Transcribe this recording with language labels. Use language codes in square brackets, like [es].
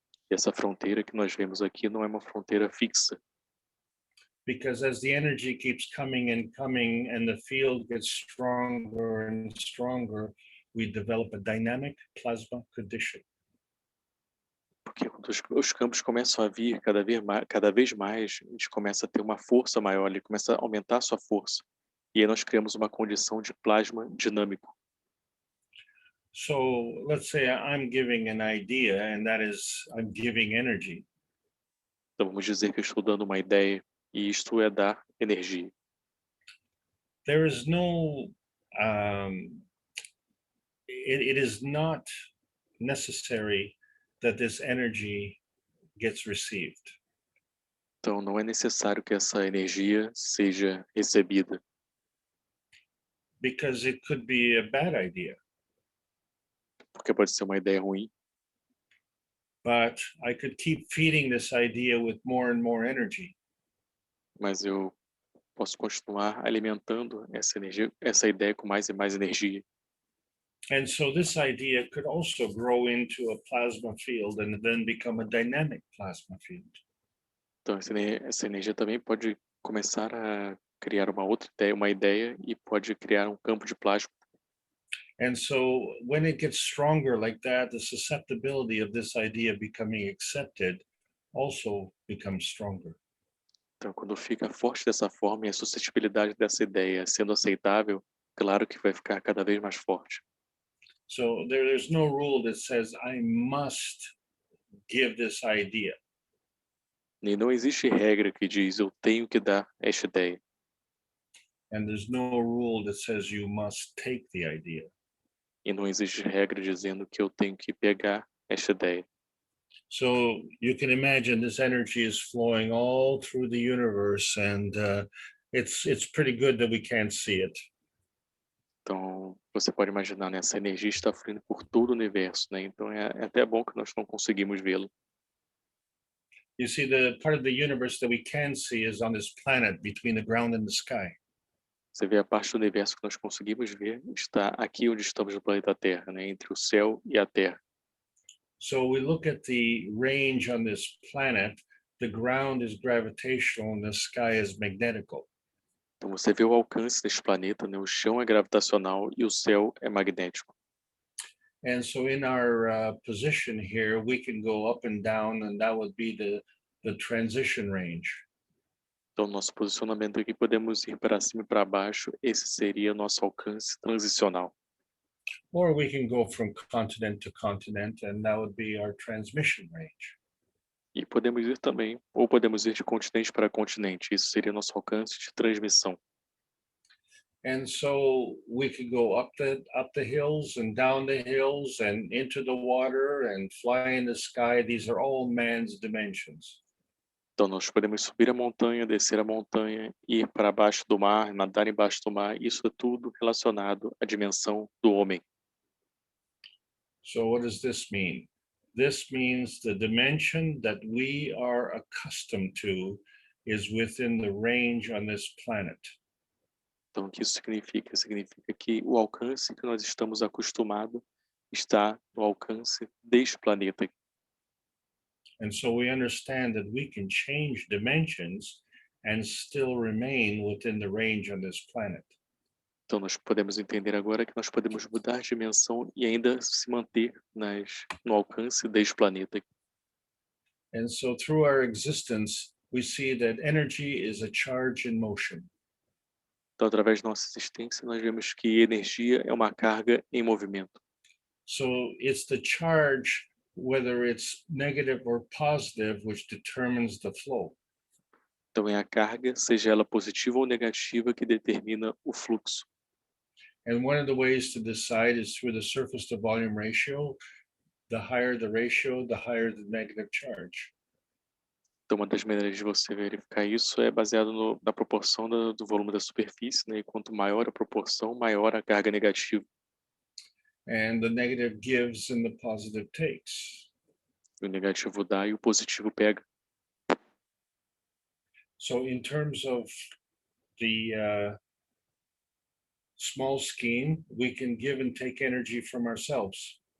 [pt] E essa fronteira que nós vemos aqui não é uma fronteira fixa. [en] Because as the energy keeps coming and coming and the field gets stronger and stronger, we develop a dynamic plasma condition. [pt] Porque quando os campos começam a vir cada vez mais, a gente começa a ter uma força maior, ele começa a aumentar a sua força. E aí nós criamos uma condição de plasma dinâmico. [en] So let's say I'm giving an idea, and that is I'm giving energy. [pt] Então vamos dizer que eu estou dando uma ideia e isto é dar energia. [en] There is no, it is not necessary that this energy gets received. [pt] Então não é necessário que essa energia seja recebida, [en] Because it could be a bad idea, [pt] porque pode ser uma ideia ruim, [en] but I could keep feeding this idea with more and more energy. [pt] mas eu posso continuar alimentando essa energia, essa ideia com mais e mais energia. [en] And so this idea could also grow into a plasma field and then become a dynamic plasma field. [pt] Então essa energia também pode começar a criar uma outra ideia, uma ideia e pode criar um campo de plasma. [en] And so when it gets stronger like that, the susceptibility of this idea becoming accepted also becomes stronger. [pt] Então quando fica forte dessa forma e a suscetibilidade dessa ideia sendo aceitável, claro que vai ficar cada vez mais forte. [en] So there's no rule that says I must give this idea. [pt] E não existe regra que diz eu tenho que dar esta ideia. [en] And there's no rule that says you must take the idea. [pt] E não existe regra dizendo que eu tenho que pegar esta ideia. [en] So you can imagine this energy is flowing all through the universe, and it's pretty good that we can't see it. [pt] Então, você pode imaginar, né? Essa energia está fluindo por todo o universo, né? Então, é até bom que nós não conseguimos vê-la. [en] You see, the part of the universe that we can see is on this planet between the ground and the sky. [pt] Você vê a parte do universo que nós conseguimos ver, está aqui onde estamos no planeta Terra, né? Entre o céu e a Terra. [en] So we look at the range on this planet, the ground is gravitational and the sky is magnetical. [pt] Então, você vê o alcance deste planeta, né? O chão é gravitacional e o céu é magnético. [en] And so in our position here, we can go up and down, and that would be the transition range. [pt] Então, nosso posicionamento aqui, podemos ir para cima e para baixo. Esse seria nosso alcance transicional. [en] Or we can go from continent to continent, and that would be our transmission range. [pt] E podemos ir também, ou podemos ir de continente para continente. Isso seria nosso alcance de transmissão. [en] And so we could go up the hills and down the hills and into the water and fly in the sky. These are all man's dimensions. [pt] Então, nós podemos subir a montanha, descer a montanha, ir para baixo do mar, nadar embaixo do mar. Isso é tudo relacionado à dimensão do homem. [en] So what does this mean? This means the dimension that we are accustomed to is within the range on this planet. [pt] Então, o que isso significa? Significa que o alcance que nós estamos acostumados está no alcance deste planeta. [en] And so we understand that we can change dimensions and still remain within the range on this planet. [pt] Então, nós podemos entender agora que nós podemos mudar de dimensão e ainda se manter no alcance deste planeta. [en] And so through our existence, we see that energy is a charge in motion. [pt] Então, através da nossa existência, nós vemos que energia é uma carga em movimento. [en] So it's the charge, whether it's negative or positive, which determines the flow. [pt] Então, é a carga, seja ela positiva ou negativa, que determina o fluxo. [en] And one of the ways to decide is through the surface to volume ratio. The higher the ratio, the higher the negative charge. [pt] Então, uma das maneiras de você verificar isso é baseado na proporção do volume da superfície, né? E quanto maior a proporção, maior a carga negativa. [en] And the negative gives and the positive takes. [pt] O negativo dá e o positivo pega. [en] So in terms of the small scheme, we can give and take energy from ourselves.